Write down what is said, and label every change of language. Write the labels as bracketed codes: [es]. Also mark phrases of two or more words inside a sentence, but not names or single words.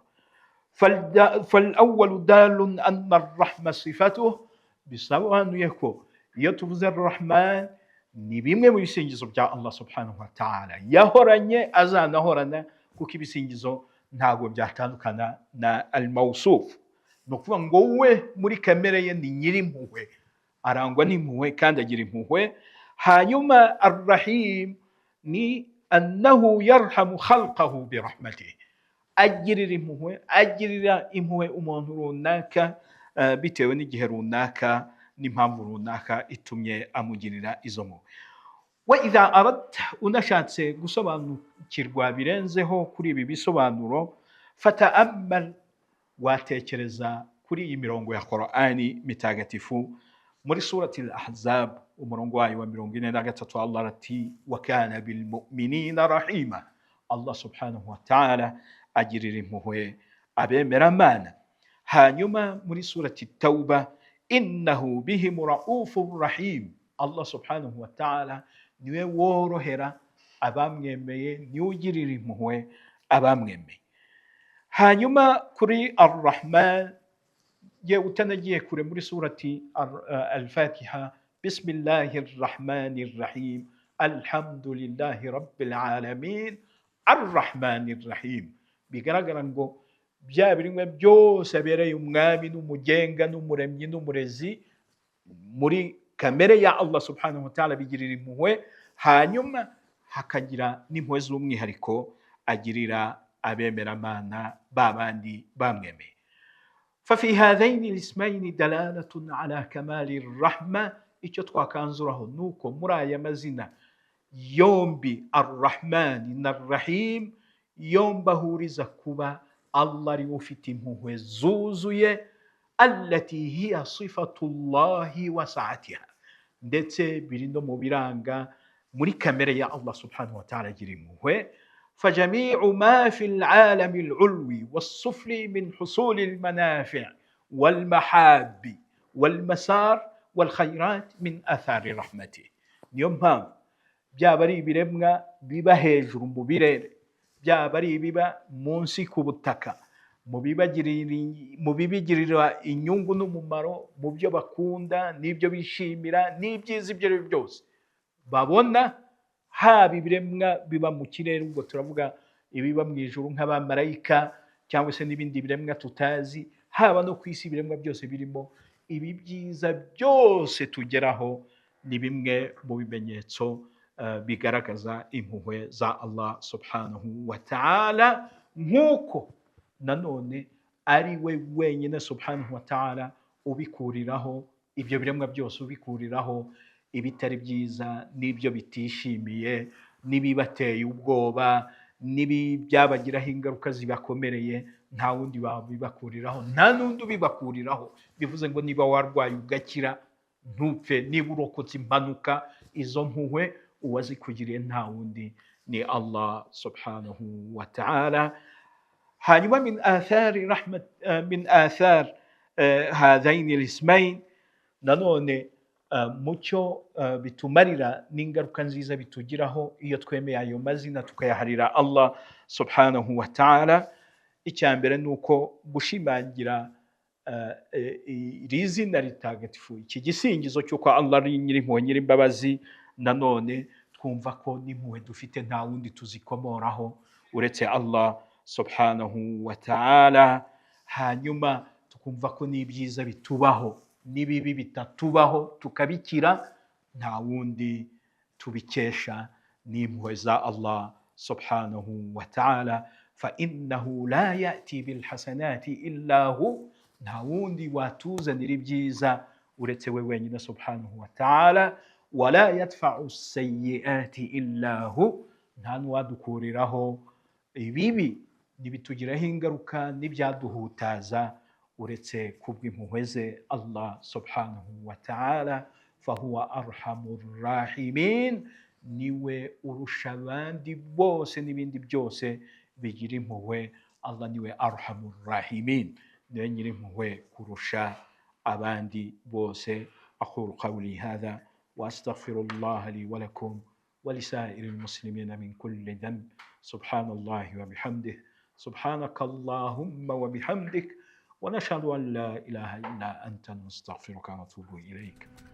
[ar] فالأول دال أن الرحمة صفته، [rw] bisobanuye ko iyo tuvuze Ar-Rahman ni bimwe mu bisingizo bya Allah [ar] سبحانه وتعالى [rw] yahoranye, azanahorana, kuko ibisingizo ntabwo byatandukana na al-mawsuf. ni ukuvuga ngo we muri kamere ye ni nyirimpuhwe, arangwa n'impuhwe kandi agira impuhwe. [ar] hanyuma Ar-Rahim ni أنه يرحم خلقه برحمته, [rw] agirira impuhwe umuntu runaka bitewe n'igihe runaka n'impamvu runaka itumye amugirira izo mpuhwe. [ar] وإذا أردت, [rw] unashatse gusobanukirwa birenzeho kuri ibi bisobanuro, fata'ammal, watekereza kuri iyi mirongo ya Qur'ani mitagatifu. muri surati al-Ahzab umurongo wayo wa 43 Allah ati [ar] وكان بالمؤمنين رحيما, [rw] Allah [ar] سبحانه وتعالى [rw] agirira impuhwe abemera Imana. hanyuma muri surati Tauba [ar] إنه بهم رؤوف رحيم, [rw] Allah [ar] سبحانه وتعالى [rw] niwe worohera abamwemeye, niwe ugirira impuhwe abamwemeye. hanyuma kuri Ar-Rahman ye utanagiye kure, muri surati Al-Fatiha [ar] بسم الله الرحمن الرحيم الحمد لله رب العالمين الرحمن الرحيم, [rw] bigaragara ngo bya birimwe byose abereye umwami n'umugenga n'umuremyi n'umurezi, muri kamere ya Allah [ar] سبحانه وتعالى [rw] bigirira impuhwe. hanyuma hakagira n'impuhwe z'umwihariko agirira abemera Imana babandi bamwemeye. [ar] ففي هذين الاسمين دلالة على كمال الرحمة. [rw] icyo twakanzuraho nuko muri aya mazina yombi Ar-Rahman na Ar-Rahim yombi ahuriza kuba Allah ari ufite impuhwe zuzuye, [ar] التي هي صفة الله وسعتها, [rw] ndetse biri no mu biranga muri kamere ya Allah [ar] سبحانه وتعالى [rw] agira impuhwe. [ar] فجميع ما في العالم العلوي والسفلي من حصول المنافع والمحاب والمسار والخيرات من آثار رحمته. [rw] niyo mpamvu byaba ari ibiremwa biba hejuru mu birere, byaba ari ibiba munsi ku butaka, mu bibigirira inyungu n'umumaro, mu byo bakunda n'ibyo bishimira n'ibyiza ibyo ari byose babona, haba ibiremwa biba mu kirere, ubwo turavuga ibiba mu ijuru nk'abamarayika cyangwa se n'ibindi biremwa tutazi, haba no ku isi ibiremwa byose birimo, ibi byiza byose tugeraho ni bimwe mu bimenyetso bigaragaza impuhwe za Allah [ar] سبحانه وتعالى, [rw] nk'uko nanone ari we wenyine [ar] سبحانه وتعالى [rw] ubikuriraho ibyo biremwa byose, ubikuriraho ibitari byiza n'ibyo bitishimiye n'ibibateye ubwoba n'ibyabagiraho ingaruka zibakomereye, nta wundi wabibakuriraho, nta n'undi ubibakuriraho. bivuze ngo niba warwaye ugakira ntupfe, niba urokotse impanuka, izo mpuhwe uwazikugiriye nta wundi ni Allah [ar] سبحانه وتعالى. [rw] hanyuma [ar] من آثار هذين الاسمين, [rw] nanone mucyo bitumarira n'ingaruka nziza bitugiraho iyo twemeye ayo mazina tukayaharira Allah [ar] سبحانه وتعالى. [rw] icyambere nuko gushimangira iri zina ritagatifu, iki gisingizo cy'uko Allah ari nyir'impuhwe nyir'imbabazi, nanone twumva ko n'impuhwe dufite nta wundi tuzikomoraho uretse Allah [ar] سبحانه وتعالى. [rw] hanyuma tukumva ko n'ibyiza bitubaho n'ibibi bitatubaho tukabikira, nta wundi tubikesha n'impuhwe za Allah [ar] سبحانه وتعالى. فإنه لا يأتي بالحسنات إلا هو, [rw] nta wundi watuzanira ibyiza uretse we wenyine [ar] سبحانه وتعالى. ولا يدفع السيئات إلا هو, [rw] nta n'uwadukuriraho ibibi n'ibitugiraho ingaruka n'ibyaduhutaza uretse kubw'impuhwe ze Allah [ar] سبحانه وتعالى. فهو أرحم الراحمين, [rw] niwe urusha abandi bose n'ibindi byose bigira impuhwe. Allah niwe [ar] أرحم الراحمين, [rw] niwe nyiri impuhwe kurusha abandi bose. [ar] أقول قولي هذا وأستغفر الله لي ولكم ولسائر المسلمين من كل ذنب. سبحان الله وبحمده سبحانك اللهم وبحمدك ونشهد أن لا إله إلا أنت نستغفرك ونتوب إليك.